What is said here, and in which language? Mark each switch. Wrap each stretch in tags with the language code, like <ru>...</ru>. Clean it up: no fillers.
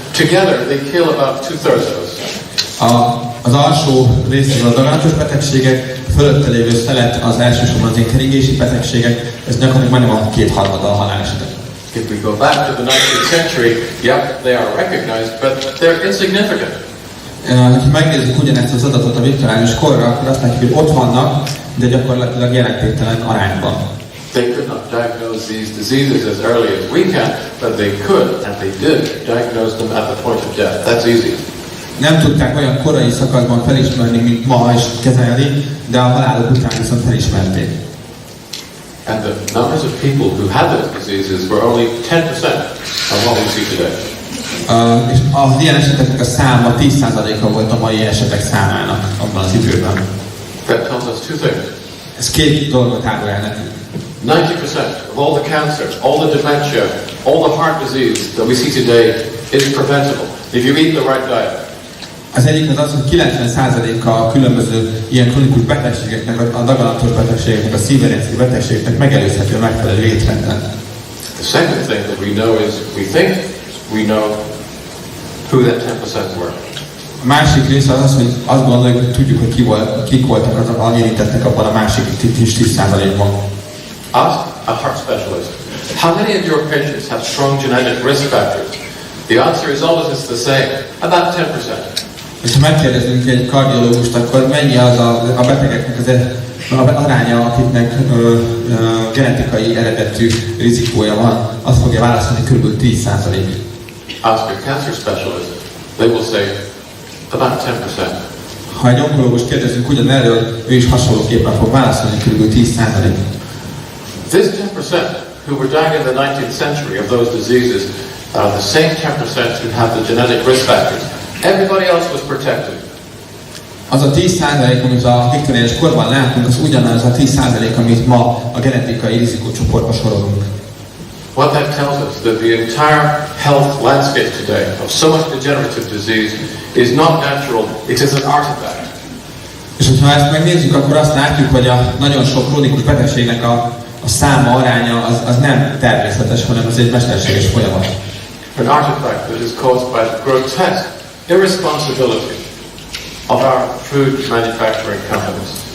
<en>Together they kill about 2/3 of us.</en> <hu>Az alsó részről a daganatos betegségek, fölötte lévő szelet az elsősorban az ilyen keringési betegségek, ez gyakorlatilag majdnem a 2/3 a halálesetek.</hu> <en>If we go back to the 19th century, yep, they are recognized, but they're insignificant.</en> <hu>Ha megnézzük ugyanezt az adatot a viktoriánus korra, akkor azt látjuk, hogy ott vannak, de gyakorlatilag jelentéktelen arányban.</hu> <en>They could not diagnose these diseases as early as we can, but they could, and they did, diagnose them at the point of death. That's easy.</en> <hu>Nem tudták olyan korai szakaszban felismerni, mint ma is kezelni, de a halálok után viszont felismerték.</hu> <en>And the numbers of people who had those diseases were only 10% of what we see today.</en> <hu>És az ilyen eseteknek a száma 10%-a volt a mai esetek számának abban az időben.</hu> <en>That tells us two things.</en> <hu>Ez két dolgot árul el nekünk.</hu> <en>90% of all the cancer, all the dementia, all the heart disease that we see today is preventable if you eat the right diet.</en> <hu>Az egyik az, hogy 90%-a a különböző ilyen kronikus betegségeknek, a daganatos betegségeknek, a szívrendszer betegségeknek megelőzhető a megfelelő étrenden.</hu> <en>The second thing that we know is we think we know who that 10% were.</en> <hu>A másik része az, hogy azt gondoljuk, hogy tudjuk, hogy kik voltak azok, a érintettek abban a másik 10%-ban.</hu> <en>Ask a heart specialist. How many of your patients have strong genetic risk factors? The answer is always the same, about 10%.</en> <hu>És ha megkérdezünk egy kardiológust, akkor mennyi az a betegeknek az aránya, akiknek genetikai eredetű rizikója van, azt fogja válaszolni kb. 10%.</hu> <en>Ask a cancer specialist, they will say about 10%.</en> <hu>Ha egy onkológust kérdezünk ugyanerről, ő is hasonlóképpen fog válaszolni kb. 10%.</hu> <en>This 10% who were dying in the 19th century of those diseases are the same 10% who have the genetic risk factors. Everybody else was protected.</en> <hu>Az a 10%, amit a viktoriánus korban látunk, az ugyanaz a 10%, amit ma a genetikai rizikócsoportba sorolunk.</hu> <en>What that tells us that the entire health landscape today of so much degenerative disease is not natural, it is an artifact.</en> <hu>És ha ezt megnézzük, akkor azt látjuk, hogy a nagyon sok krónikus betegségnek a száma, aránya az nem természetes, hanem az egy mesterséges folyamat.</hu> <en>An artifact that is caused by grotesque irresponsibility of our food manufacturing companies.</en>